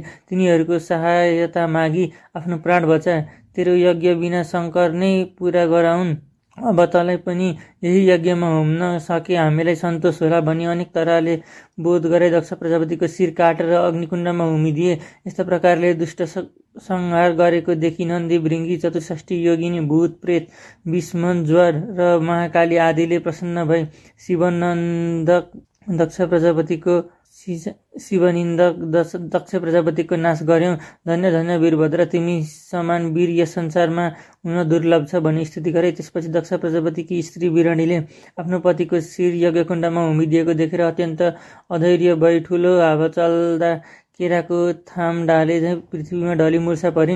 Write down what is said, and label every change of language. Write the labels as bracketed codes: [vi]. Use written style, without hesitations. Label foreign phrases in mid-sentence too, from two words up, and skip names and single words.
[ne] तिनीहरूको सहायता मागी आफ्नो प्राण बचा। तेरो यज्ञ बिना शङ्कर नै पुरा गराउन्। अब तँलाई पनि यही यज्ञमा हुम्न सके हामीलाई सन्तोष होला भनी अनेक तरहले बोध गराई दक्ष प्रजापतिको शिर काटेर अग्निकुण्डमा हुमिदिए। यस्ता प्रकारले दुष्ट संहार गरेको देखि नन्दी भृङ्गी चतुष्ठी योगिनी भूत प्रेत विष्मन ज्वर र महाकाली आदिले प्रसन्न भई शिवनिन्दक दक्ष प्रजापतिको नाश गर्यौं। धन्य धन्य वीरभद्र, तिमी समान वीर यस संसारमा हुन दुर्लभ छ भनी स्तुति गरे। त्यसपछि दक्ष प्रजापतिकी स्त्री वीरणीले आफ्नो पतिको शिर यज्ञकुण्डमा हुमिदिएको देखेर अत्यन्त अधैर्य भई ठुलो हावा चल्दा केराको थाम ढाले झैँ पृथ्वीमा ढली मुर्छा परिन्।